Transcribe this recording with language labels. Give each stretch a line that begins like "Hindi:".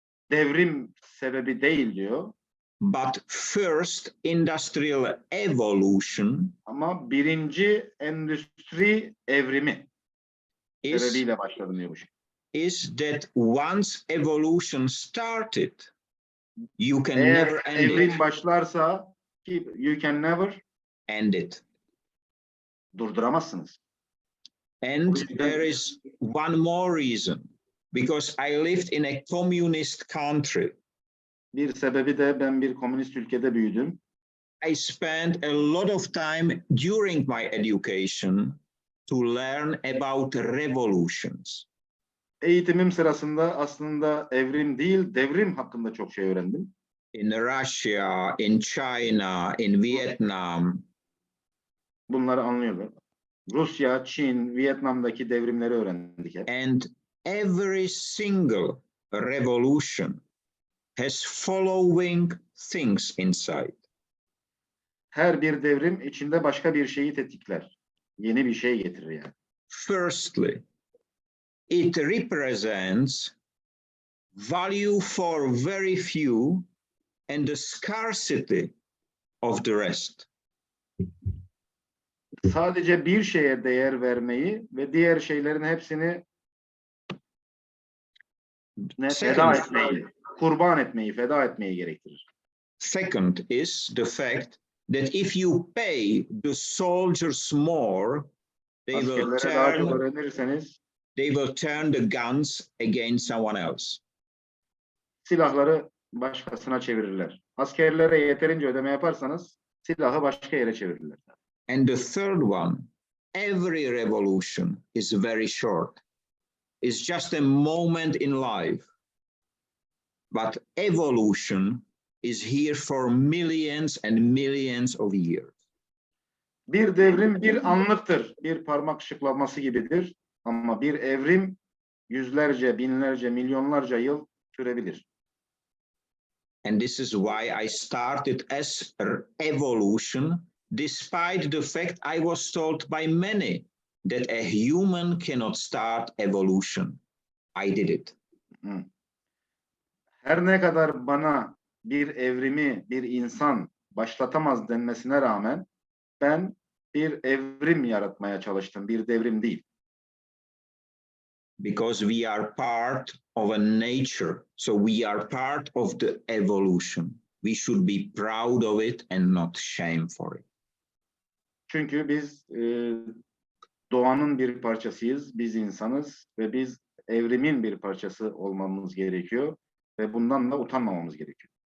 Turkish: devrim sebebi değil diyor.
English: But first industrial evolution,
Turkish: ama 1. endüstri evrimi sebebiyle başladım diyor bu şey.
English: Is that once evolution started, you can never end it.
Turkish: Evrim başlarsa
English: you can never end it.
Turkish: Durduramazsınız.
English: And there is one more reason, because I lived in a communist country.
Turkish: Bir sebebi de ben bir komünist ülkede büyüdüm.
English: I spent a lot of time during my education to learn about revolutions.
Turkish: Eğitimim sırasında aslında evrim değil, devrim hakkında çok şey öğrendim.
English: In Russia, in China, in Vietnam,
Turkish: Bunları anlıyorlar. Rusya, Çin, Vietnam'daki devrimleri öğrendik hep.
English: and every single revolution has following things inside.
Turkish: Her bir devrim içinde başka bir şeyi tetikler. Yeni bir şey getirir yani.
English: Firstly, it represents value for very few and the scarcity of the rest.
Turkish: Sadece bir şeye değer vermeyi ve diğer şeylerin hepsini feda etmeyi, kurban etmeyi, feda etmeyi gerektirir.
English: Second is the fact that if you pay the soldiers more, they will
Turkish: Askerlere daha çok
English: turn
Turkish: öğrenirseniz
English: the guns against someone else.
Turkish: silahları başkasına çevirirler. Askerlere yeterince ödeme yaparsanız silahı başka yere çevirirler.
English: And the third one, every revolution is very short. It's just a moment in life. But evolution is here for millions and millions of years.
Turkish: Bir devrim bir anlıktır. Bir parmak şıklaması gibidir. Ama bir evrim yüzlerce, binlerce, milyonlarca yıl sürebilir.
English: And this is why I started as evolution, despite the fact I was told by many that a human cannot start evolution. I did it.
Turkish: Her ne kadar bana bir evrimi bir insan başlatamaz denmesine rağmen ben bir evrim yaratmaya çalıştım. Bir devrim değil.
English: Because we are part of a nature. So we are part of the evolution. We should be proud of it and not shame for it.
Turkish: Çünkü biz doğanın bir parçasıyız, biz insanız ve biz evrimin bir parçası olmamız gerekiyor ve bundan da utanmamamız gerekiyor.